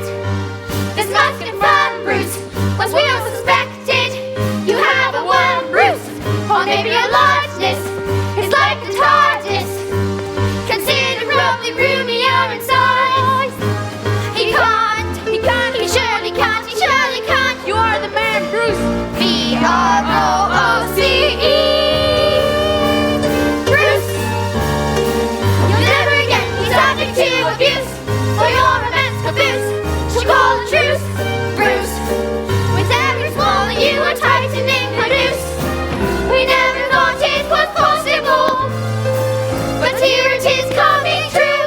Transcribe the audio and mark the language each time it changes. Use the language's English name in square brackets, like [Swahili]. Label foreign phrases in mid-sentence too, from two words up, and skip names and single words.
[English] This must confirm, Bruce, what we all suspected. You have a worm, Bruce, or maybe a largeness. It's like the TARDIS, considerably roomier inside. He can't, he surely can't, he surely can't. You are the man, Bruce. B-R-O-O-C-E. Bruce, you'll never again be subject to abuse for your immense caboose. She'll call a truce, Bruce. With every swallow you are tightening her noose. We never thought it was possible, but here it is coming true.